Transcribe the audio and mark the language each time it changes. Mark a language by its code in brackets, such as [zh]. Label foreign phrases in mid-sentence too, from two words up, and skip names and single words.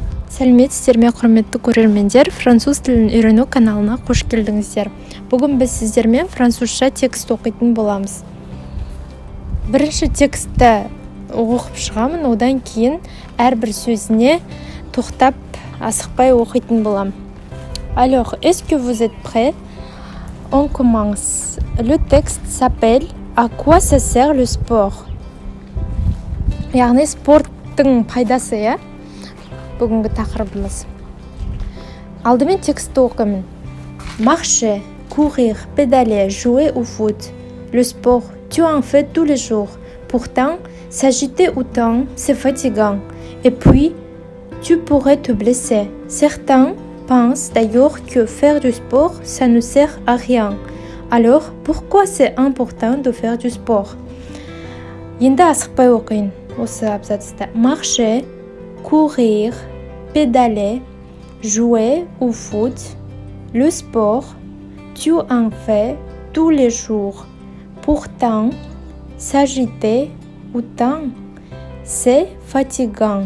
[kk] Сәлеметсіздер ме, құрметті көрермендер, француз тілін үйрену каналына қош келдіңіздер. Бүгін біз сіздермен французша текст оқитын боламыз. Бірінші текстті оқып шығамын, одан кейін әрбір сөзіне тоқтап асықпай оқитын болам. [fr] Alors, est-ce que vous êtes prêts? On commence. Le texte s'appelle À quoi ça sert le sport? [kk] Яғни спорттың пайдасы, иә? Бүгінгі тақырыбымыз. Алдымен текстті оқимын. [fr] Marcher, courir, pédaler, jouer au foot. Le sport, tu en fais tous les jours. Pourtant, s'agiter autant, c'est fatigant. Et puis, tu pourrais te blesser. Certains pensent d'ailleurs que faire du sport, ça ne sert à rien. Alors, pourquoi c'est important de faire du sport? [kk] Енді асықпай оқиын осы абзацты. [fr] Marcher, courir, pédaler, jouer au foot. Le sport, tu en fais tous les jours. Pourtant, s'agiter autant, c'est fatigant.